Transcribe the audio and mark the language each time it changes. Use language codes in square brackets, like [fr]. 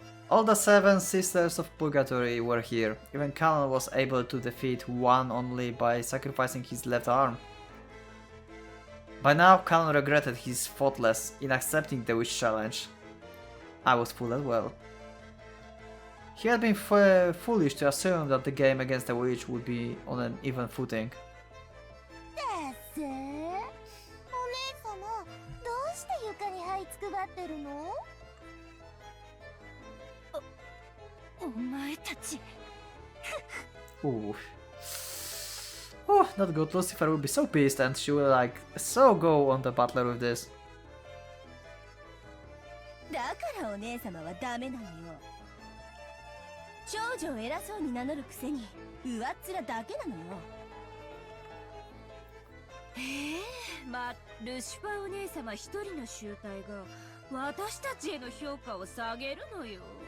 [en] All the 7 Sisters of Purgatory were here. Even Canon was able to defeat one only by sacrificing his left arm. By now, Canon regretted his thoughtless in accepting the wish challenge. I was full as well. He had been foolish to assume that the game against the witch would be on an even footing. [ja] だっせー。お姉様、どうして床に這いつくばってるの？お前たち。 [en] Ooh. Oh, not good. Lucifer will be so pissed and she will like so go on the butler with this. [ja] だからお姉様はダメなのよ。長女を偉そうに名乗るくせに上っ面だけなのよ。まあルシファーお姉様一人の集体が私たちへの評価を下げるのよ。